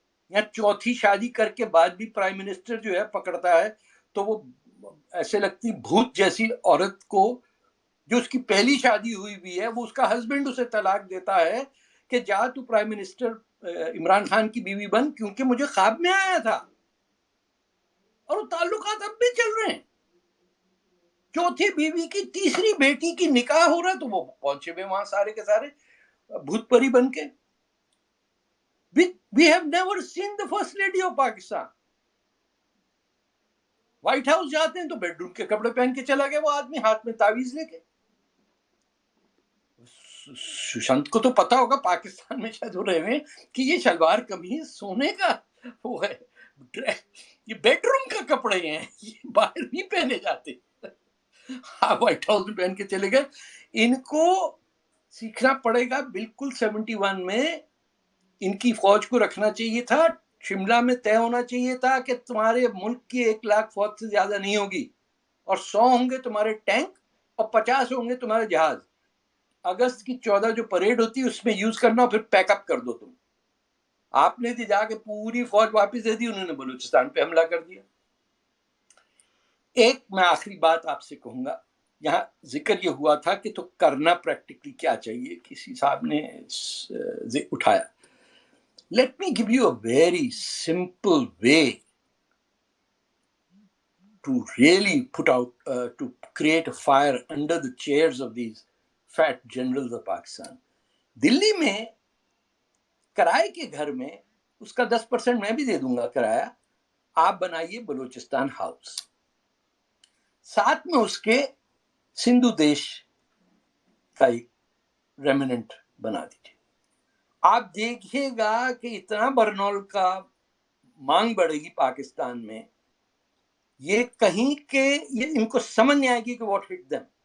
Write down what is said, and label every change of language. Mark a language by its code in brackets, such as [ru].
[ur] یہاں چوتھی شادی کر کے بعد بھی پرائم منسٹر جو ہے پکڑتا ہے تو وہ ایسے لگتی بھوت جیسی عورت کو جو اس کی پہلی شادی ہوئی بھی ہے, وہ اس کا ہسبینڈ اسے طلاق دیتا ہے کہ جا تو پرائم منسٹر عمران خان کی بیوی بن, کیونکہ مجھے خواب میں آیا تھا. اور وہ تعلقات اب بھی چل رہے ہیں. چوتھی بیوی کی تیسری بیٹی کی نکاح ہو رہا ہے تو وہ پہنچے ہوئے وہاں سارے کے سارے بھوت پری بن کے. [en] We have never seen the first lady of Pakistan. [ur] White house جاتے ہیں تو بیڈ روم کے کپڑے پہن کے چلا گیا وہ آدمی, ہاتھ میں تعویذ لے کے. سشانت کو تو پتا ہوگا پاکستان میں شاید ہو رہے ہیں کہ یہ شلوار قمیض سونے کا وہ ہے, یہ بیڈ روم کا کپڑے ہیں, یہ باہر نہیں پہنے جاتے. وائٹ ہاؤس میں پہن کے چلے گئے. ان کو سیکھنا پڑے گا. بالکل 71 میں ان کی فوج کو رکھنا چاہیے تھا. شملہ میں طے ہونا چاہیے تھا کہ تمہارے ملک کی 1 لاکھ فوج سے زیادہ نہیں ہوگی, اور 100 ہوں گے تمہارے ٹینک اور 50 ہوں گے تمہارے جہاز. اگست کی 14 جو پریڈ ہوتی ہے اس میں یوز کرنا, پھر پیک اپ کر دو تم. آپ نے دی جا کے پوری فوج واپس دے دی, انہوں نے بلوچستان پہ حملہ کر دیا. ایک میں آخری بات آپ سے کہوں گا, یہاں ذکر یہ ہوا تھا کہ تو کرنا پریکٹیکلی کیا چاہیے, کسی صاحب نے اٹھایا. [en] Let me give you a very simple way to really put out, to create a fire under the chairs of these fat generals of Pakistan. [ur] دلی میں کرائے کے گھر میں اس کا 10% میں بھی دے دوں گا کرایہ، آپ بنائیے بلوچستان ہاؤس، ساتھ میں اس کے سندھو دیش کا ایک ریمننٹ بنا دیجیے. آپ دیکھیے گا کہ اتنا برنول کا مانگ بڑھے گی پاکستان میں، یہ کہیں کہ یہ ان کو سمجھ نہیں آئے گی کہ [en] What hit them.